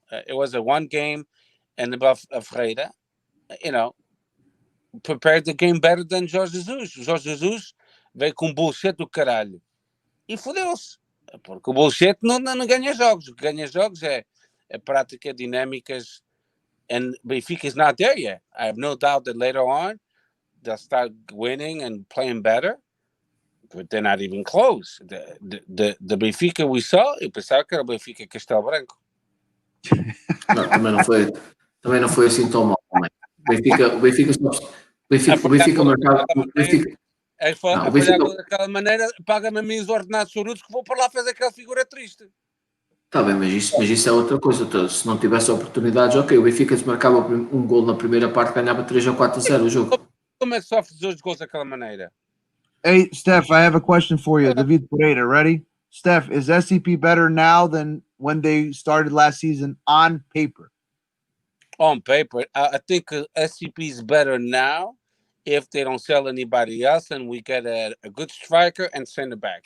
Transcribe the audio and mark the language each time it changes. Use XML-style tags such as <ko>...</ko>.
<en>It was a one game, and above Freire, prepared the game better than Jorge Jesus.</en> <pt>Jorge Jesus veio com bullshit do caralho e fodeu-se. Porque o bullshit não ganha jogos. O que ganha jogos é prática, dinâmicas,</pt> <en>and Benfica is not there yet. I have no doubt that later on they'll start winning and playing better, but they're not even close. The Benfica we saw,</en> <pt>eu pensava que era o Benfica Castelo Branco. Não, também não foi assim tão mal. Também. Benfica marcava. A falhar daquela maneira, paga-me a mim os ordenados chorudos que vou para lá fazer aquela figura triste. Está bem, mas isso é outra coisa. Se não tivesse oportunidades, ok, o Benfica se marcava um gol na primeira parte, ganhava 3 ou 4-0 o jogo. Como é que sofre 2 gols daquela maneira?</pt> <en>Hey, Steph, I have a question for you. David Pereira, ready? Steph, is SCP better now than when they started last season on paper? On paper, I think SCP is better now if they don't sell anybody else and we get a good striker and center back.</en>